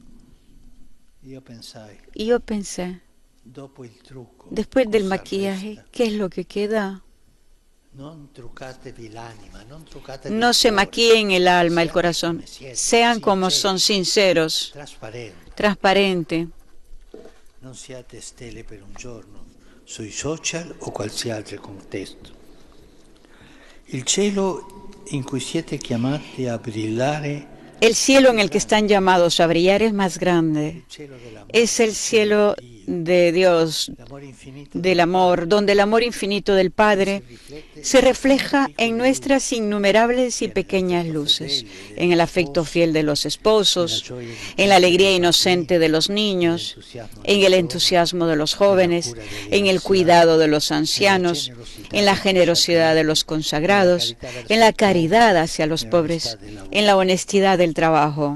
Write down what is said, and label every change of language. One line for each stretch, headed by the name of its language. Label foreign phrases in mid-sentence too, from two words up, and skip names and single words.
Spanish: Y yo pensé, después del maquillaje, ¿qué es lo que queda? No se maquillen el alma, el corazón. Sean como son, sinceros, transparente.
Italian: Non siate stelle per un giorno sui social o qualsiasi altro contesto. Il cielo in cui siete chiamati a brillare.
Spanish: El cielo en el que están llamados a brillar es más grande. Es el cielo de Dios, del amor, donde el amor infinito del Padre se refleja en nuestras innumerables y pequeñas luces, en el afecto fiel de los esposos, en la alegría inocente de los niños, en el entusiasmo de los jóvenes, en el cuidado de los ancianos, en la generosidad de los consagrados, en la caridad hacia los pobres, en la honestidad del trabajo.